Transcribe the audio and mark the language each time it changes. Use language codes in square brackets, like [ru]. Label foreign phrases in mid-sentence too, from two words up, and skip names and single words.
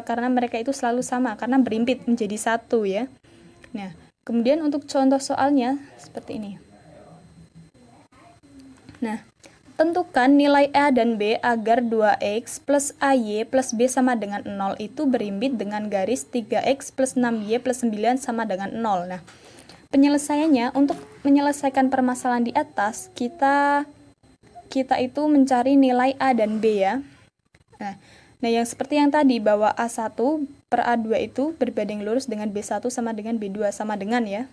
[id] Karena mereka itu selalu sama, karena berimpit menjadi 1 ya. Nah, kemudian untuk contoh soalnya seperti ini. Nah, tentukan nilai A dan B agar 2x plus AY plus B sama dengan 0 itu berimpit dengan garis 3x plus 6y plus 9 sama dengan 0. Nah, penyelesaiannya, untuk menyelesaikan permasalahan di atas, kita itu mencari nilai A dan B ya. Nah, yang seperti yang tadi, bahwa A1 per A2 itu berbanding lurus dengan B1 sama dengan B2 sama dengan ya.